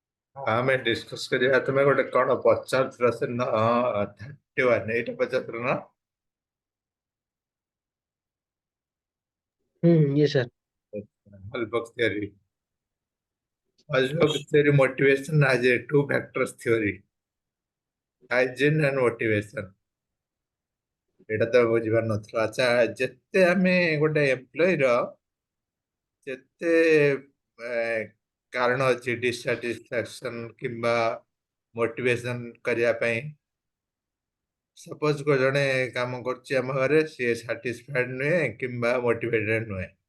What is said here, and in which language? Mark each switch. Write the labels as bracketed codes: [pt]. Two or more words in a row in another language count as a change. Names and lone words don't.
[or] ଆମେ ଡିସ୍କସ୍ କରିବା। ତୁମେ ଗୋଟେ କ'ଣ ପଚାରୁଥିଲ ସେଦିନ 31 ଏଇଟା ପଚାରୁଥିଲ ନା? [en] Yes, sir. Hallbox theory. Hallbox theory motivation has a two factors theory, hygiene and motivation. [or] ଏଇଟା ତ ବୁଝିବାର ନଥିଲା। ଆଚ୍ଛା, ଯେତେ ଆମେ ଗୋଟେ ଏମ୍ପ୍ଲୟିର ଯେତେ କାରଣ ଅଛି ଡିସାଟିସ୍ଫାକ୍ସନ୍ କିମ୍ବା ମୋଟିଭେସନ୍ କରିବା ପାଇଁ, ସପୋଜ ଜଣେ କାମ କରୁଛି ଆମ ଘରେ, ସିଏ ସାଟିସ୍ଫାଏଡ୍ ନୁହେଁ କିମ୍ବା ମୋଟିଭେଟେଡ୍ ନୁହେଁ।